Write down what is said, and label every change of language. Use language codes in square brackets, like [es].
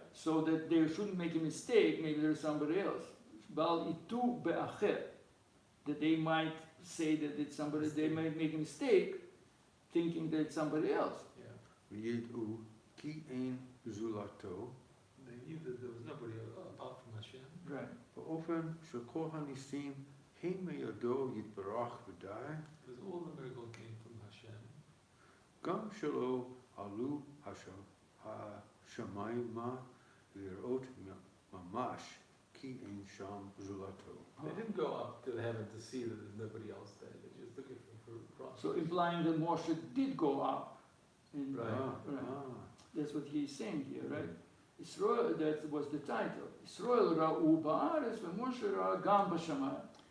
[en] So that they shouldn't make a mistake. Maybe there's somebody else. [he] Bal itu be'acher. [en] That they might say that it's somebody. They might make a mistake, thinking that it's somebody else. [he] וידעו כי אין זולתו. [en] They knew that there was nobody apart from Hashem. Right. [he] באופן שכל הניסים הם מידו יתברך ודאי. [en] Because all the miracles came from Hashem. [he] גם שלא עלו השמיימה לראות ממש כי אין שם זולתו. [en] They didn't go up to heaven to see that there's nobody else there. They just took it for granted. So implying that Moshe did go up. Right. That's what he's saying here, right? Israel, that was the title. [he] Israel ra'u ba'aretz ve'Moshe ra'a gam b'shamayim.